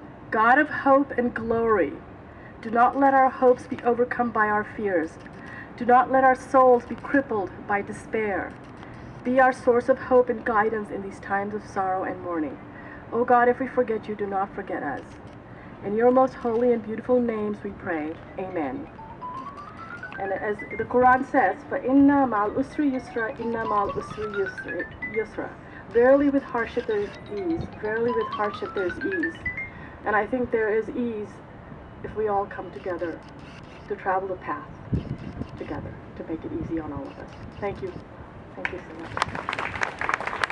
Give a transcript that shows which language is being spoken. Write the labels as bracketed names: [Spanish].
[English] God of hope and glory, do not let our hopes be overcome by our fears. Do not let our souls be crippled by despair. Be our source of hope and guidance in these times of sorrow and mourning. O God, if we forget you, do not forget us. In your most holy and beautiful names we pray. Amen. And as the Quran says, [Arabic] فَإِنَّ مَعَ الْأُسْرِ يُسْرًا إِنَّ مَعَ الْأُسْرِ يُسْرًا. [English] Verily with hardship there is ease. Verily with hardship there is ease. And I think there is ease if we all come together to travel the path together to make it easy on all of us. Thank you. Thank you so much.